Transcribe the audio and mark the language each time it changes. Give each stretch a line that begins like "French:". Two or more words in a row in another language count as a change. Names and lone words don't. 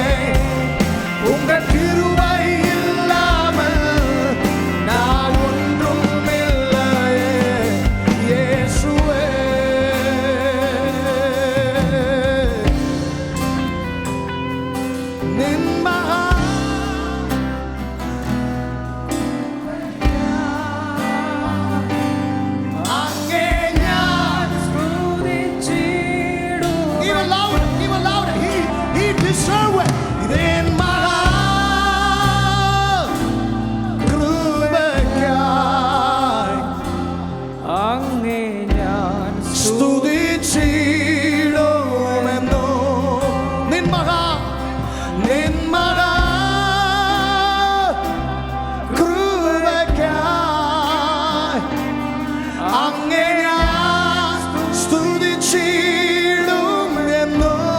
Tamil: உங்க கிருபை இல்லாமல் நான் ஒன்றும் இல்லையே.
Malayalam: യേശുവേ, നിൻ മഹാ അങ്ങേ ഞാൻ സ്തുതിച്ചിടും.
English: Even louder, even louder. He deserves it.
Malayalam: നിൻ മഹാ കൃപയ്ക്കായി അങ്ങേ ഞാൻ സ്തുതിച്ചിടുമെന്നോ. നിൻ മഹാ കൃപയ്ക്കായി അങ്ങേ ഞാൻ സ്തുതിച്ചിടുമെന്നോ.